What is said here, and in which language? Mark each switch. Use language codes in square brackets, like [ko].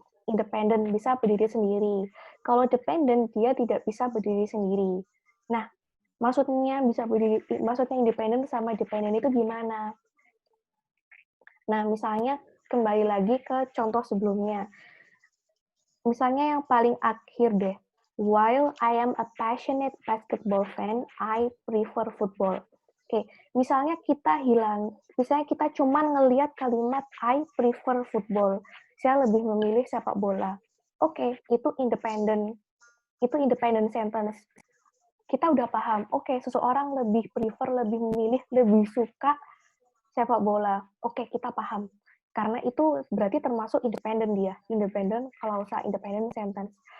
[id] Independent bisa berdiri sendiri. Kalau dependent dia tidak bisa berdiri sendiri. Nah, maksudnya independen sama dependent itu gimana? Nah, misalnya kembali lagi ke contoh sebelumnya. Misalnya yang paling akhir deh. [en] While I am a passionate basketball fan, I prefer football. [id] Oke, misalnya kita cuman ngelihat kalimat [en] I prefer football. [id] Saya lebih memilih sepak bola. Oke, itu independent. Itu independent sentence. Kita udah paham, oke, seseorang lebih prefer, lebih memilih, lebih suka sepak bola. Oke, kita paham. Karena itu berarti termasuk independen dia. Independen klausa, independent sentence.